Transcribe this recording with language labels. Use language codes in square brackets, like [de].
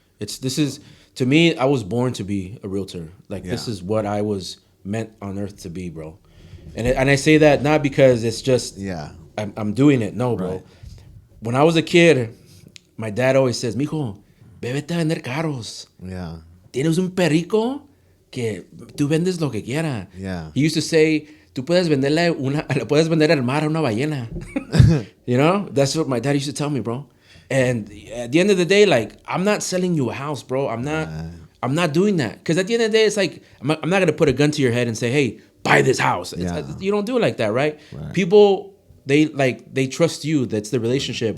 [en] To me, I was born to be a realtor. Like this is what I was meant on earth to be, bro. And I say that not because it's just I'm doing it. No, bro. Right. When I was a kid, my dad always says, [es] "Mijo, vete a vender carros. [en] Yeah. [es] Tienes un perrico que tú vendes lo que quiera." [en] Yeah. He used to say, [es] "Tú puedes le puedes vender el mar a una ballena." [en] You know? That's what my dad used to tell me, bro. And at the end of the day, like, I'm not selling you a house, bro. I'm not doing that. Because at the end of the day, it's like, I'm not going to put a gun to your head and say, "Hey, buy this house." You don't do it like that, right? People, they trust you. That's the relationship.